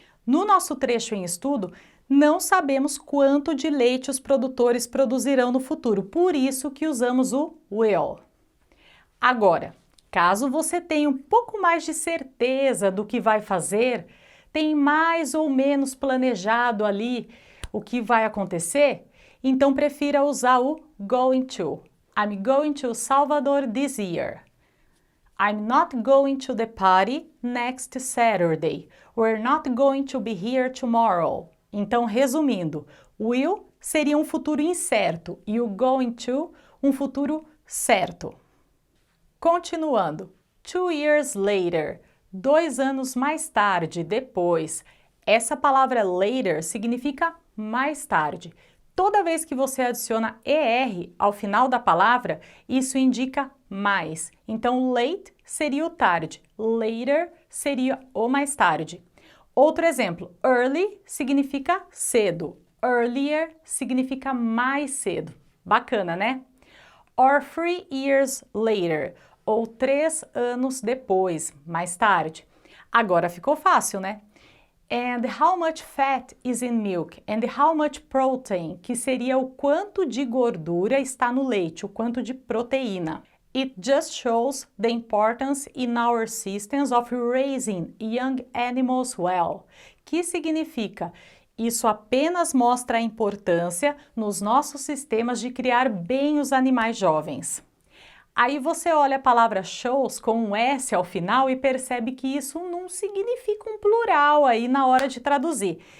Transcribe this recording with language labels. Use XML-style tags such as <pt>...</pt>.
<pt>No nosso trecho em estudo, não sabemos quanto de leite os produtores produzirão no futuro, por isso que usamos o will. Agora, caso você tenha um pouco mais de certeza do que vai fazer, tem mais ou menos planejado ali o que vai acontecer, então prefira usar o going to.</pt> <en>I'm going to Salvador this year. I'm not going to the party next Saturday. We're not going to be here tomorrow.</en> <pt>Então, resumindo, will seria um futuro incerto e o going to um futuro certo. Continuando,</pt> <en>2 years later,</en> <pt>2 anos mais tarde, depois. Essa palavra later significa mais tarde. Toda vez que você adiciona ER ao final da palavra, isso indica mais. Então, late seria o tarde, later seria o mais tarde. Outro exemplo, early significa cedo, earlier significa mais cedo. Bacana, né?</pt> <en>Or 3 years later,</en> <pt>ou 3 anos depois, mais tarde. Agora ficou fácil, né?</pt> <en>And how much fat is in milk? And how much protein?</en> <pt>Que seria o quanto de gordura está no leite, o quanto de proteína.</pt> <en>It just shows the importance in our systems of raising young animals well.</en> <pt>Que significa? Isso apenas mostra a importância nos nossos sistemas de criar bem os animais jovens. Aí você olha a palavra shows com um S ao final e percebe que isso não significa um plural aí na hora de traduzir.</pt>